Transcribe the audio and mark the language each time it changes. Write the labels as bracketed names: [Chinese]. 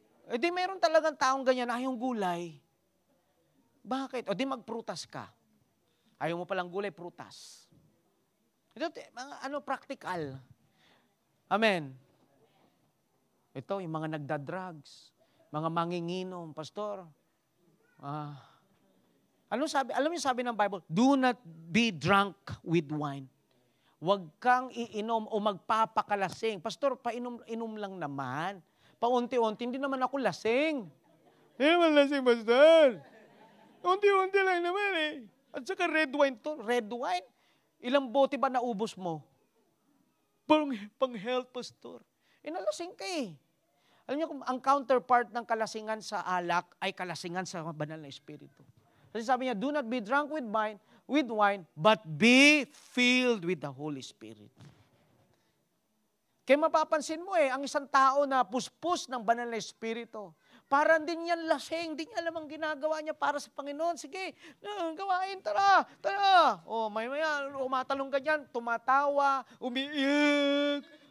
[Filipino] E di meron talagang taong ganyan, yung gulay. Bakit? O di magprutas ka. Ayaw mo palang gulay, prutas. Ito, mga practical. Amen. Ito, yung mga nagda-drugs, mga manginginom, pastor. Alam mo sabi ng Bible? [English] Do not be drunk with wine. [Filipino] Huwag kang iinom o magpapakalasing. Pastor, painom-inom lang naman. Paunti-unti, hindi naman ako lasing. Hindi naman lasing, pastor. Unti-unti lang naman At saka red wine to. Red wine? Ilang bote ba naubos mo? Pang-health, pastor. Nalasing ka Alam niyo kung ang counterpart ng kalasingan sa alak ay kalasingan sa banal na espiritu. Kasi sabi niya, [English] do not be drunk with wine, but be filled with the Holy Spirit. [Filipino] Kaya mapapansin mo ang isang tao na puspos ng banal na espiritu, parang din yan lasing, di niya alam ang ginagawa niya para sa Panginoon. Sige, gawain, tara. Maya, umatalong ka dyan, tumatawa, umiiyak.